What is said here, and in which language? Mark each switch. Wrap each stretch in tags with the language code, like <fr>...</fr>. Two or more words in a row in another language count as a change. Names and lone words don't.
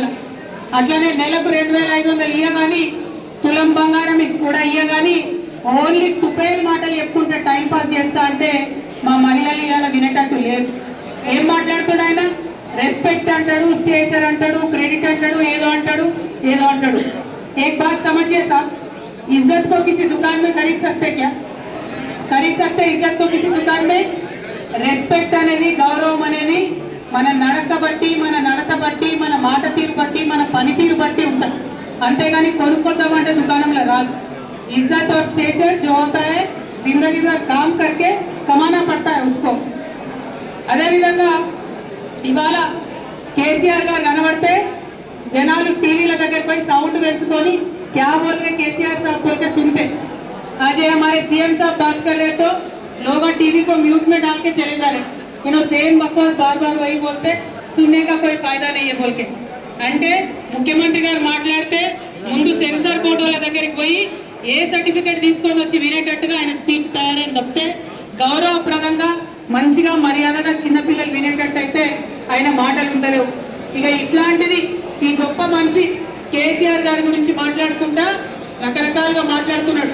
<te>అట్లనే నెలకు 2500 ఇయ్యగాని తులం బంగారం కూడా ఇయ్యగాని ఓన్లీ తుపేల్ మాటలు చెప్పుకుంటే టైం పాస్ చేస్తా అంటే మా మహిళలు ఇవాళ వినేటట్టు లేదు. ఏం మాట్లాడుతాడు ఆయన? రెస్పెక్ట్ అంటాడు, స్టేచర్ అంటాడు, క్రెడిట్ అంటాడు, ఏదో అంటాడు ఏదో అంటాడు.</te> <hi>एक बात समझिए साहब, इज्जत को किसी दुकान में खरीद सकते क्या? खरीद सकते इज्जत को किसी दुकान में?</hi> <te>రెస్పెక్ట్ అనేది, గౌరవం అనేది మన నడక బట్టి, మన నడత బట్టి, మన మాట తీరు బట్టి, మన పనితీరు బట్టి ఉంటుంది. అంతేగాని కొనుక్కొద్దామంటే దుకాణంలో రాదు.</te> <hi>इज्जत और स्टेचर जो होता है जिंदगी भर काम करके कमाना पड़ता है उसको.</hi> <te>అదే విధంగా ఇవాళ కేసీఆర్ గారు కనబడితే జనాలు టీవీల దగ్గర పోయి సౌండ్ పెంచుకొని</te> <hi>क्या बोल रहे केसीआर साहब बोल के सुनते. आज ये हमारे सीएम साहब बात कर रहे तो लोग टीवी को म्यूट में डाल के चले जा रहे, इन्हों सेम बकवास बार बार वही बोलते, सुनने का कोई फायदा नहीं है बोल के.</hi> <te>అంటే ముఖ్యమంత్రి గారు మాట్లాడితే ముందు సెన్సార్ కోర్టుల దగ్గరికి పోయి ఏ సర్టిఫికేట్ తీసుకొని వచ్చి వినేటట్టుగా ఆయన స్పీచ్ తయారైన తప్పితే గౌరవప్రదంగా మంచిగా మర్యాదగా చిన్నపిల్లలు వినేటట్టు అయితే ఆయన మాటలు ఉండలేవు. ఇక ఇట్లాంటిది ఈ గొప్ప మనిషి కేసీఆర్ గారి గురించి మాట్లాడుకుంటా రకరకాలుగా మాట్లాడుతున్నాడు.</te>